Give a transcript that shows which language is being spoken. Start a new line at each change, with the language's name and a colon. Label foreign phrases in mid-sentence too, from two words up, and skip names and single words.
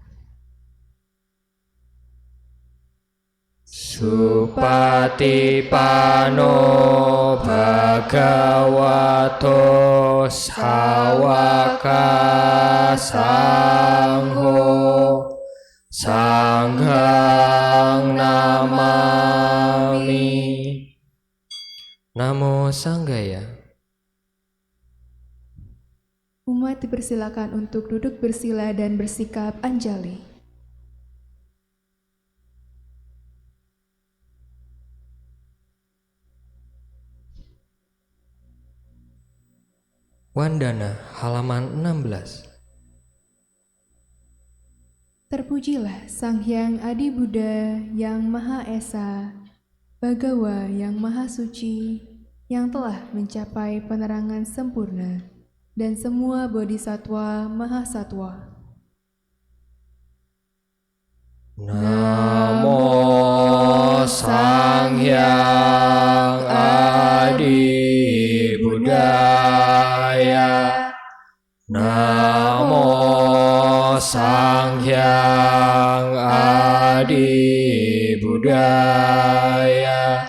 Pali: Supatipano Bhagavato Sawaka Sangho Sanghang Namami. Namo Sanggaya.
Indonesian: Umat dipersilakan untuk duduk bersila dan bersikap anjali. Wandana halaman 16. Terpujilah Sang Hyang Adi Buddha yang Maha Esa, Bhagawa yang Maha Suci, yang telah mencapai penerangan sempurna, dan semua bodhisatwa mahasatwa.
Pali: Namo Sang Hyang Adi Buddhaya. Namo Sang Hyang Adi Buddhaya.